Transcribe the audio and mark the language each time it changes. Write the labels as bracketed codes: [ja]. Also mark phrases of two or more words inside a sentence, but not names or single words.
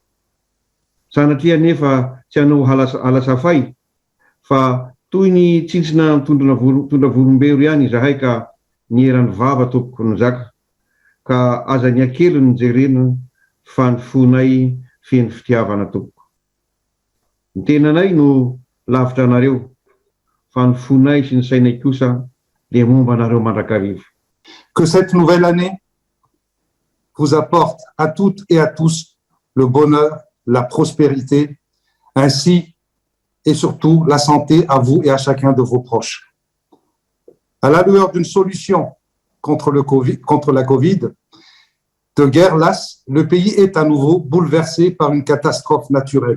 [mg] Sanatria nefa tsy hanao halasafay fa toy ny tsintsina mitondra volombero ihany izahay ka ny eran'ny vava tompoko ny zaka ka aza ny akelo ny jerena fa ny fonay feno fitiavana tompoko. Ny tenanay no lavitra anareo fa ny fonay sy ny sainay kosa le momba anareo mandrakarivo. [fr] Que cette nouvelle année vous apporte à toutes et à tous le bonheur, la prospérité, ainsi et surtout la santé à vous et à chacun de vos proches. À la lueur d'une solution contre la Covid, de guerre lasse, le pays est à nouveau bouleversé par une catastrophe naturelle.